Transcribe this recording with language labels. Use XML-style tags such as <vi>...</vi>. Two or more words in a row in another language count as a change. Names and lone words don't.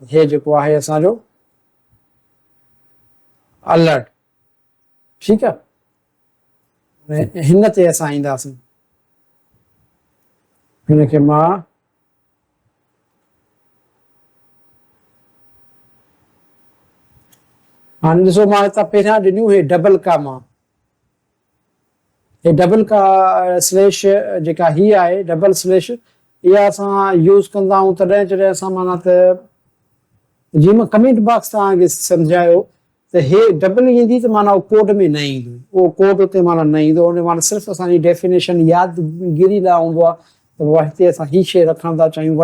<sd>हे जेको आहे असांजो अलर्ट, ठीकु आहे। हिन ते असां ईंदासीं। हिनखे मां हाणे ॾिसो मां हितां पहिरियां ॾिनियूं हे</sd> <en>double comma,</en> <sd>हे डबल का स्लैश जेका ही आहे</sd> <en>double slash,</en> <sd>इहा असां यूज़ कंदा आहियूं तॾहिं जॾहिं असां माना त जीअं मां</sd> <en>comment box</en> <sd>तव्हांखे सम्झायो त हे डबल ईंदी त माना उहो कोड में न ईंदो, उहो कोड उते माना न ईंदो। उन माना सिर्फ़ु असांजी डेफिनेशन यादगिरी लाइ हूंदो आहे त हिते असां ही शइ रखण था चाहियूं।</sd>